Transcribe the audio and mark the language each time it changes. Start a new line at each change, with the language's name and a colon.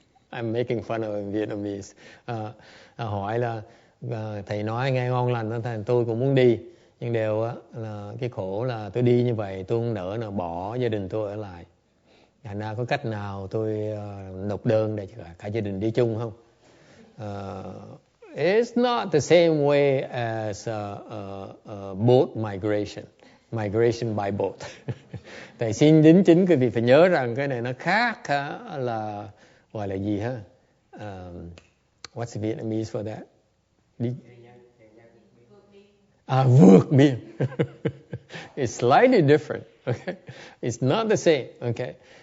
English: I'm making fun of in Vietnamese.
Vietnamese: Hỏi là thầy nói nghe ngon lành đó, thành tôi cũng muốn đi, nhưng đều là cái khổ là tôi đi như vậy tôi không nỡ nào bỏ gia đình tôi ở lại. Thành ra có cách nào tôi nộp đơn để cả gia đình đi chung không?
English: It's not the same way as boat migration by boat.
Vietnamese: Thầy xin đính chính quý vị phải nhớ rằng cái này nó khác là gọi là gì ha?
English: What's the Vietnamese for that? Vượt biên. It's slightly different. Okay, it's not the same. Okay.